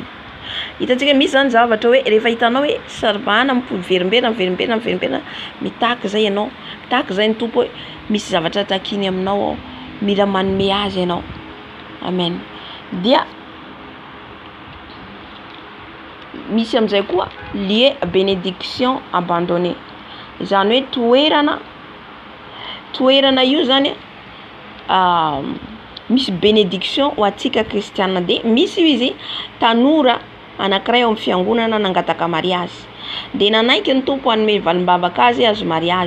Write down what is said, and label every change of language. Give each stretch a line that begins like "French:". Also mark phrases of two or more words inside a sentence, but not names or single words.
Malagasy: Hitantsika misy zany zavatra hoe rehefa hitanao hoe saribahana miverimberina mitaky zay ianao, mitaky zay ny tompo hoe misy zavatra takiny aminao ao, mila manome azy ianao. Amen. Dia misy am'izay koa
French: lié bénédiction abandonnée,
Malagasy: zany hoe toerana io zany misy bénédiction ho atsika kristiana. De misy izy tanora anankiray ao amin'ny fiangonana nangataka mariazy, de nanaiky ny tompo hanome valimbavaka azy azo mariazy.